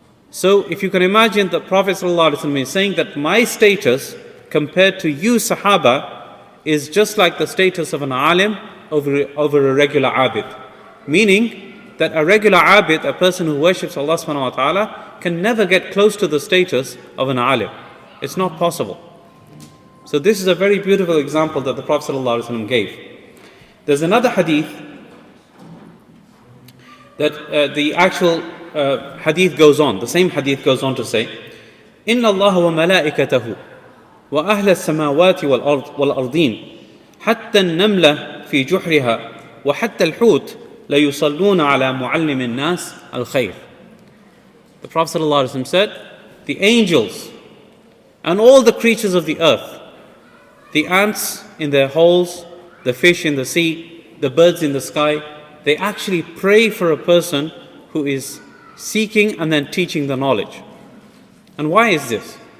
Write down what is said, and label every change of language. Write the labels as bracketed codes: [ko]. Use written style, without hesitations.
[en] So if you can imagine, the Prophet ﷺ is saying that my status compared to you Sahaba is just like the status of an alim over a regular abid. Meaning that a regular abid, a person who worships Allah subhanahu wa ta'ala, can never get close to the status of an alim. It's not possible. So this is a very beautiful example that the Prophet ﷺ gave. There's another hadith that the actual hadith goes on, the same hadith goes on to say, [ar] إِنَّ اللَّهَ وَمَلَائِكَتَهُ وَأَهْلَ السَّمَاوَاتِ وَالْأَرْضِينَ حَتَّى النَّمْلَ فِي جُحْرِهَا وَحَتَّى الْحُوتِ لَيُصَلُّونَ عَلَى مُعَلِّمِ النَّاسِ الْخَيْرِ. [en] The Prophet ﷺ said, the angels and all the creatures of the earth, the ants in their holes, the fish in the sea, the birds in the sky, they actually pray for a person who is seeking and then teaching the knowledge. And why is this?